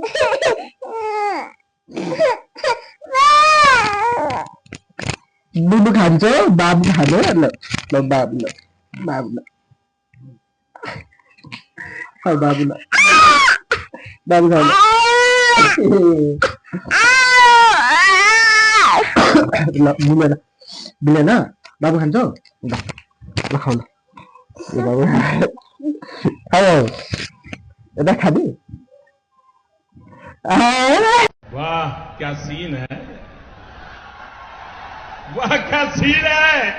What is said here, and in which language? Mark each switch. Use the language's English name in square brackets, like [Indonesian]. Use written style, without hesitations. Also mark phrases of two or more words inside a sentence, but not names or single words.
[Nepali] Bubu खान्छ बाबु खाने ल बाबु ल बाबु ल बाबु खाने ल मिलेन बाबु खान्छ ल खाऊ ल बाबु खाऊ यता खाने [Hindi] वाह क्या सीन है वाह क्या सीन है